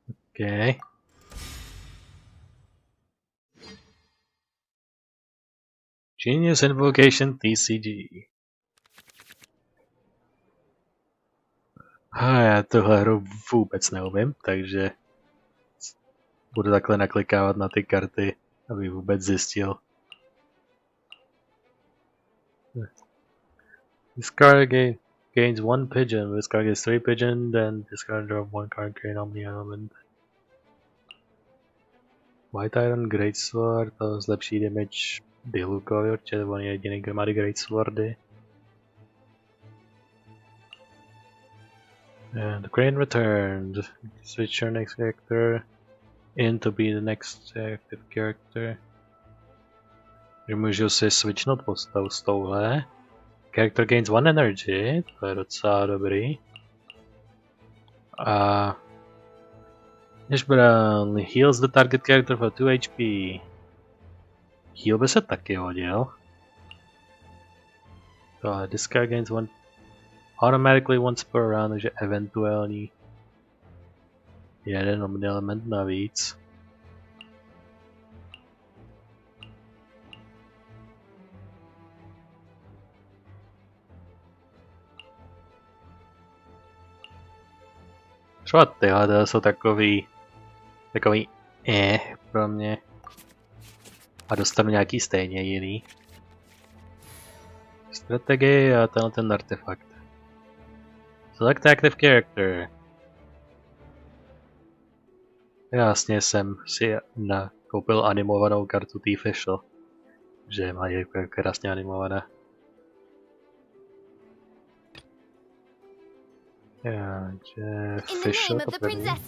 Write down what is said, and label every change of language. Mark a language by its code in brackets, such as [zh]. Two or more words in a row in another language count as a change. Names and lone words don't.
[en] Okay. Genius Invocation TCG. [cs] Já tuhle hru vůbec neumím, takže budu takhle naklikávat na ty karty, aby vůbec zjistil. [en] Discard gains 1 pigeon, discard gets 3 pigeon, then discard drop 1 card, create omni element. [cs] White Iron Greatsword, to zlepší damage Dilukovi, určitě on je jediný, kdo má ty Greatswordy. [en] And the Crane returned. Switch your next character in to be the next active character. [cs] Můžu si switchnout postavu s touhle. [en] Character gains 1 energy, [cs] to je docela dobrý. [en] A Ishbran heals the target character for 2 HP. [cs] Heal by se taky hodil. [en] To discard gains 1 automatically once per round, [cs] takže eventuální jeden omni element navíc. Třeba tyhle jsou takový pro mě. A dostanu nějaký stejně jiný. Strategii a tenhle ten artefakt. [en] Select active character. [cs] Jasně jsem si koupil animovanou kartu T-Fischl. Že má je krásně animovaná. Já, že Fischl to první.